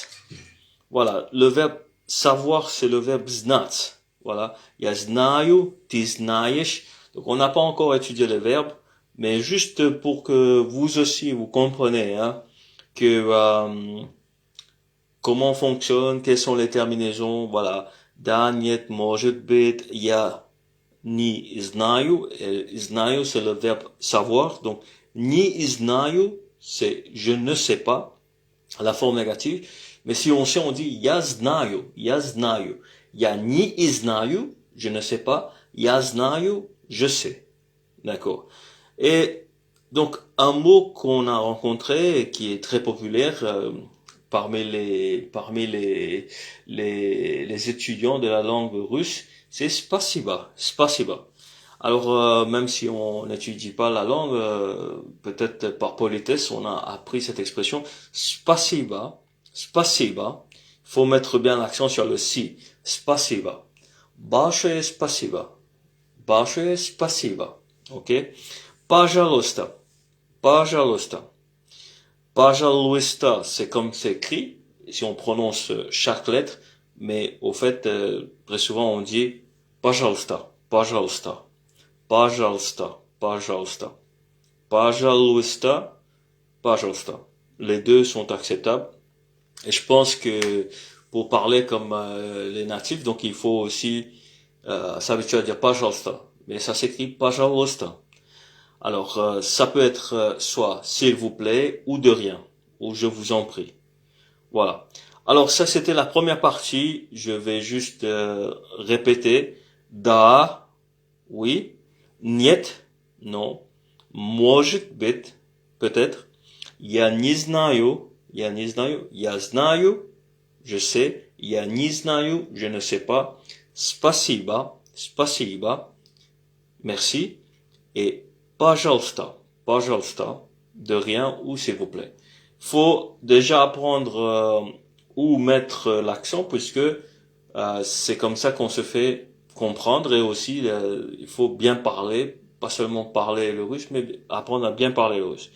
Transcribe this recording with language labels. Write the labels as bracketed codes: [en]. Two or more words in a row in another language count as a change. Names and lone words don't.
[fr] Voilà, le verbe savoir, c'est le verbe znać. Voilà, il y a [ru] знаю, ты знаешь. [fr] Donc on n'a pas encore étudié les verbes, mais juste pour que vous aussi vous compreniez que comment fonctionne, quelles sont les terminaisons, voilà. [ru] Да, нет, может быть, я не знаю. Знаю, [fr] c'est le verbe savoir. Donc, [ru] не знаю, [fr] c'est je ne sais pas, la forme négative. Mais si on sait, on dit [ru] я знаю, я знаю. Я не знаю, [fr] je ne sais pas. [ru] Я знаю, [fr] je sais. D'accord. Et donc, un mot qu'on a rencontré et qui est très populaire parmi les étudiants de la langue russe, c'est [ru] спасибо, спасибо. [fr] Alors, même si on n'étudie pas la langue, peut-être par politesse, on a appris cette expression [ru] спасибо, спасибо. [fr] Il faut mettre bien l'accent sur le si, spasiba. [ru] Большое спасибо, большое спасибо. Ok? Пожалуйста, пожалуйста. Пожалуйста, [fr] c'est comme c'est écrit, si on prononce chaque lettre, mais au fait, très souvent on dit [ru] пожалуйста, пожалуйста, пожалуйста, пожалуйста, пожалуйста, пожалуйста. [fr] Les deux sont acceptables. Et je pense que pour parler comme les natifs, donc il faut aussi s'habituer à dire пожалуйста. Mais ça s'écrit пожалуйста. Alors, ça peut être soit s'il vous plaît ou de rien, ou je vous en prie. Voilà. Alors ça, c'était la première partie. Je vais juste répéter. Да, oui. [ru] Нет, non. Может быть, [fr] peut-être. [ru] Я не знаю, я не знаю. Я знаю, [fr] je sais. [ru] Я не знаю, [fr] je ne sais pas. [ru] Спасибо, спасибо. [fr] Merci. Et [ru] пожалуйста, пожалуйста, [fr] de rien ou s'il vous plaît. Faut déjà apprendre où mettre l'accent puisque c'est comme ça qu'on se fait comprendre et aussi il faut bien parler, pas seulement parler le russe, mais apprendre à bien parler le russe.